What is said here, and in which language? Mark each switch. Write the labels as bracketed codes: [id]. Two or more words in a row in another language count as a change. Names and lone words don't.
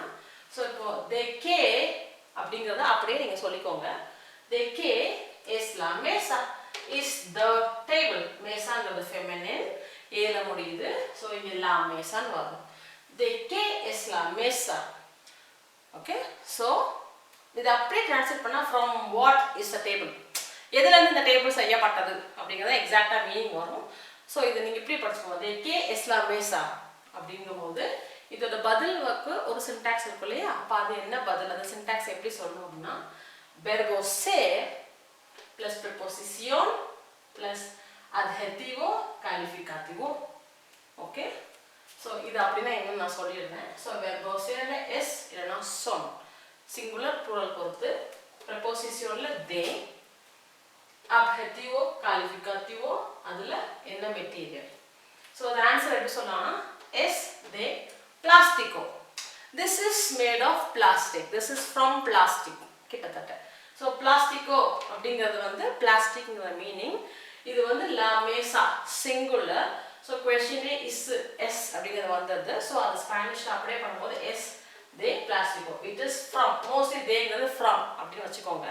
[ta] ஸோ இப்போ [es] de qué [ta] அப்படிங்கிறத அப்படியே நீங்கள் சொல்லிக்கோங்க. [es] De qué es la mesa [en] is the table. [ta] மேசாங்கிறது ஃபெமினின், ஏல முடியுது. ஸோ இங்கே [es] la mesaன்னு [ta] வரும். [es] De qué es la mesa. [ta] ஓகே, ஸோ இதை அப்படியே டிரான்ஸ்லேட் பண்ணால் [en] from what is the table, [ta] எதுலேருந்து இந்த டேபிள் செய்யப்பட்டது அப்படிங்கிறத எக்ஸாக்டாக மீனிங் வரும். ஸோ இதை நீங்கள் இப்படி படிச்சுக்கோங்க. [es] De qué es la mesa [ta] அப்படிங்கும்போது இதோட பதிலுக்கு ஒரு சின்டாக்ஸ் இருக்கும் இல்லையா? அப்போ அது என்ன பதில், அந்த சின்டாக்ஸ் எப்படி சொல்லணும் அப்படின்னா [es] verbo ser plus preposición plus adjetivo calificativo. [ta] ஓகே, ஸோ இது அப்படின்னா என்னன்னு நான் சொல்லிடுறேன். ஸோ [es] verbo ser [ta] ல எஸ் இல்லைன்னா சொன், [en] singular plural [ta] பொறுத்து. ப்ரெப்போசிஷனில் தே, [es] adjetivo calificativo, [ta] அதுல என்ன மெட்டீரியல். ஸோ [en] the answer [ta] எப்படி சொல்லலாம்னா [es] es de plástico. [en] This is made of plastic. This is from plastic. [ta] கிட்டத்தட்ட. ஸோ பிளாஸ்டிகோ அப்படிங்கிறது வந்து பிளாஸ்டிக்ங்கிற மீனிங். இது வந்து [es] la mesa [ta] சிங்குலர். ஸோ கொஸ்டினே இஸ் எஸ் அப்படிங்கிறது வந்தது. ஸோ அது ஸ்பானிஷில் அப்படியே பண்ணும்போது [es] es de plástico. [en] It is from, mostly தேங்கிறது ஃப்ரம் [ta] அப்படின்னு வச்சுக்கோங்க.